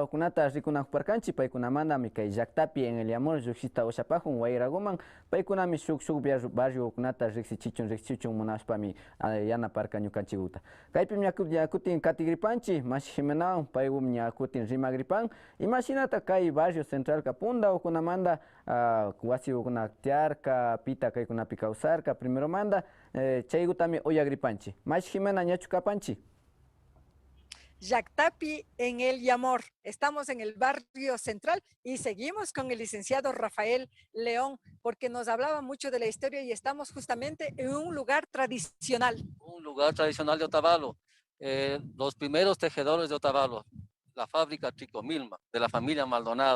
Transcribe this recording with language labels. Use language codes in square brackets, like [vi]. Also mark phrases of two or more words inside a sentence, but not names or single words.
[qu] kunata rikunakparkanchi paykunamanta kay llaktapi [es] en el Yamor [qu] lluksista ushapajun wayraguman paykunami shuk barrio kunata riksichichun munashpami yanaparka ñukanchikuta kaypi ñakutin katigripanchi mashi Jimenawan paywum ñakutin rimagripan imashinata kay barrio centralka punda ukunamanta wasi ukuna tiarka pita kaykunapi kawsarka primero manda chaykutami uyagripanchi mashi Jimena ñachu kapanchi. [es] Llaktapi en el Yamor. Estamos en el barrio central y seguimos con el licenciado Rafael León porque nos hablaba mucho de la historia y estamos justamente en un lugar tradicional. Un lugar tradicional de Otavalo. Los primeros tejedores de Otavalo, la fábrica Tricomilma, de la familia Maldonado.